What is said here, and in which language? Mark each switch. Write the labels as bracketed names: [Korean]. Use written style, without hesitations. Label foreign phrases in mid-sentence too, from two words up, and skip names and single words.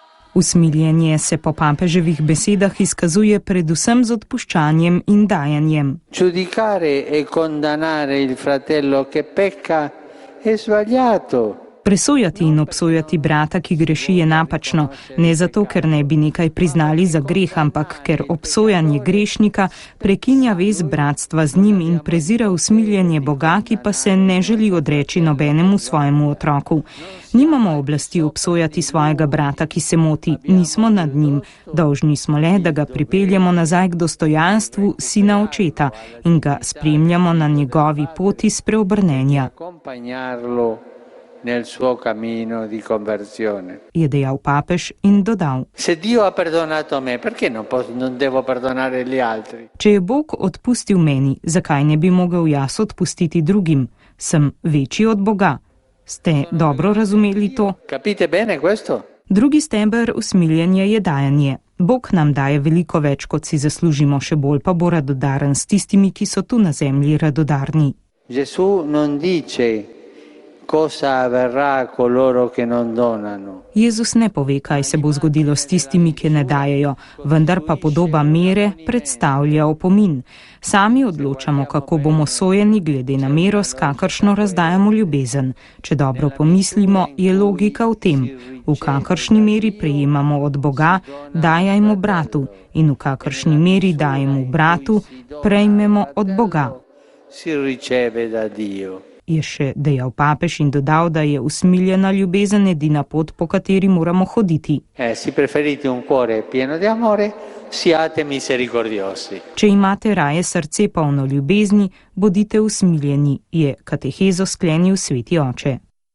[Slovenian] Usmiljenje se po papeževih besedah izkazuje predvsem z odpuščanjem in dajanjem. [Italian] Giudicare e condannare il fratello che pecca è sbagliato. [Slovenian] Presojati in obsojati brata, ki greši, je napačno, ne zato, ker ne bi nekaj priznali za greh, ampak ker obsojanje grešnika prekinja vez bratstva z njim in prezira usmiljenje Boga, ki pa se ne želi odreči nobenemu svojemu otroku. Nimamo oblasti obsojati svojega brata, ki se moti, nismo nad njim. Dolžni smo le, da ga pripeljemo nazaj k dostojanstvu sina očeta in ga spremljamo na njegovi poti spreobrnenja. [Italian] Nel suo cammino di conversione. [Slovenian] Je dejal papež in dodal: [Italian] Se Dio ha perdonato me, perché non devo perdonare gli altri? [Slovenian] Če je Bog odpustil meni, zakaj ne bi mogel jaz odpustiti drugim? Sem večji od Boga. Ste dobro razumeli to? [Italian] Capite bene questo? [Slovenian] Drugi steber usmiljenja je dajanje. Bog nam daje veliko več, kot si zaslužimo, še bolj pa bo radodaren s tistimi, ki so tu na zemlji radodarni. [Italian] Gesù non dice cosa avverrà a coloro che non donano. [Slovenian] Jezus ne pove, kaj se bo zgodilo s tistimi, ki ne dajejo, vendar pa podoba mere predstavlja opomin. Sami odločamo, kako bomo sojeni glede na mero, s kakršno razdajamo ljubezen. Če dobro pomislimo, je logika v tem. V kakršni meri prejemamo od Boga, dajajmo bratu, in v kakršni meri dajemo bratu, prejmemo od Boga. [Italian] Si riceve da Dio. [Slovenian] Je še dejal papež in dodal, da je usmiljena ljubezen edina pot, po kateri moramo hoditi. [Italian] Si preferite un cuore pieno di amore, siate misericordiosi. [Slovenian] Če imate raje srce polno ljubezni, bodite usmiljeni, je katehezo sklenil sveti oče.